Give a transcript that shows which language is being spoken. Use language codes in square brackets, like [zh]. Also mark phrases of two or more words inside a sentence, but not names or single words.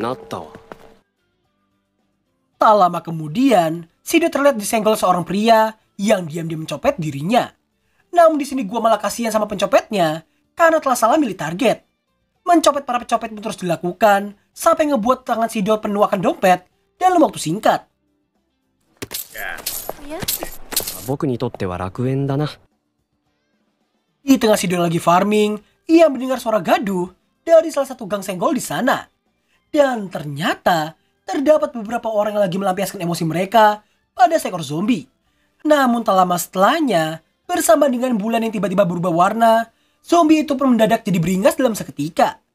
[id] Tak lama kemudian, Sido terlihat disenggol seorang pria yang diam-diam mencopet dirinya. Namun di sini gua malah kasihan sama pencopetnya karena telah salah milih target. Mencopet para pencopet pun terus dilakukan sampai ngebuat tangan Shido penuh akan dompet dalam waktu singkat. [ja] 僕にとっては楽園だな。 [id] Di tengah Shido lagi farming, ia mendengar suara gaduh dari salah satu gang senggol di sana. Dan ternyata terdapat beberapa orang yang lagi melampiaskan emosi mereka pada seekor zombie. Namun tak lama setelahnya, bersama dengan bulan yang tiba-tiba berubah warna, zombie itu pun mendadak jadi beringas dalam seketika.